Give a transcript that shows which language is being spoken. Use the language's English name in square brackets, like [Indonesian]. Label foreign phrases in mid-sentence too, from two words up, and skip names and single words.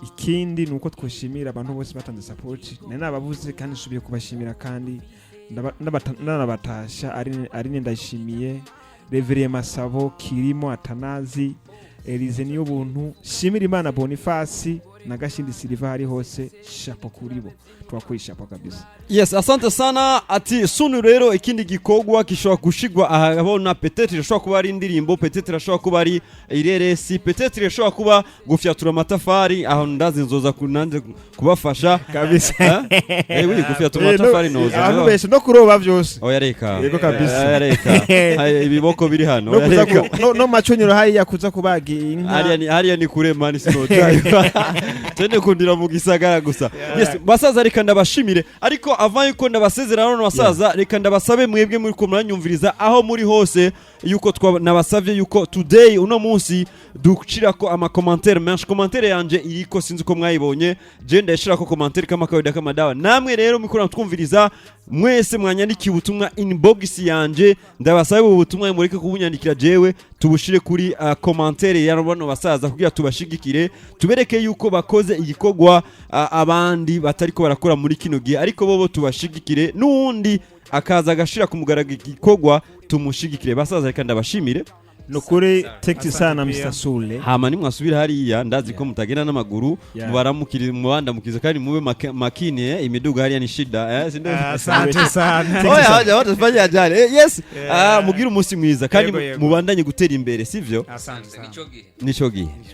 [Rundi] Ikindi ni uko twoshimira abantu bose batanze support. Nari nabavuze kandi nsubiye kubashimira kandi ndaba-, ndabata-, ndanabatasha, Aline, Aline Ndayishimiye, Reverend Masabo, Kirimo Atanazi, Elise Niyobuntu, Shimira Imana Boniface, na Gashindi Silva hari hose, chapeau kuri bo. Twakuye chapeau kabisa. Yes, [Swahili] asante sana. [Rundi] Ati, "Sunu rero ikindi gikorwa gishobora gushigwa ahabona, peut-être irashobora kuba ari indirimbo, peut-être irashobora kuba ari ireresi, peut-être irashobora kuba gufyatura amatafari, aho ndazi nzoza ku-, nanze kubafasha." Kabisa. Eh? Eh, oui, gufyatura Eh, no, amatafari noza. abantu benshi no kuroba vyose. Oya reka. Yego kabisa. Oya reka. Haya, ibiboko biri hano. No Oya kuza reka. ku-, no, no macuniro hariya kuza kubaga inka. Hariya ni, hariya ni kure mani sinojayo. Tende kundira mu gisagara gusa. Yeah. Yes, basaza reka ndabashimire. Ariko avant yuko ndabasezera none basaza, Yeah. reka ndabasabe mwebwe muri ko muranyumviriza aho muri hose yuko twa-, nabasavye yuko today uno munsi dushirako ama commentaire menshi. Commentaire yanje iriko sinzi ko mwayibonye. Je ndashirako commentaire [Swahili] kama kawaida kama dawa. [Rundi] Namwe rero muri ko mwumviriza mwese mwanyandikiye ubutumwa inbox yanje. Ndabasabe ubu butumwa mureke kubunyandikira jewe tubushire kuri, uh, commentaire ya bano basaza kugira tubashigikire. Tubereke yuko bakoze igikorwa, uh, abandi batariko barakora muri kino gihe. Ariko bobo tubashigikire. N'uwundi akaza agashira ku mugaragaro igikorwa tumushigikire. Basaza reka ndabashimire. Nukuri, [Swahili] thanks Asante sana, pia. Mr. Sule. [Rundi] Hama nimwasubira hariya, ndazi ko Yeah. mutagenda n'amaguru, Yeah. mubaramukire, mubandamukirize, mubandamukirize, kandi mube make-, makini, eh, imiduga hariya [Swahili] ni shida, eh, si ndio? Ah, asante sana. [Rundi] Oya, oya, oya, [Swahili] tufanye ajali. Eh, yes. Yeah. [Rundi] Ah, mugire umunsi mwiza, kandi Yego, yego. mubandanye gutera imbere, sivyo? [Swahili] Asante sana. [Rundi] Nico gihe. Nico gihe.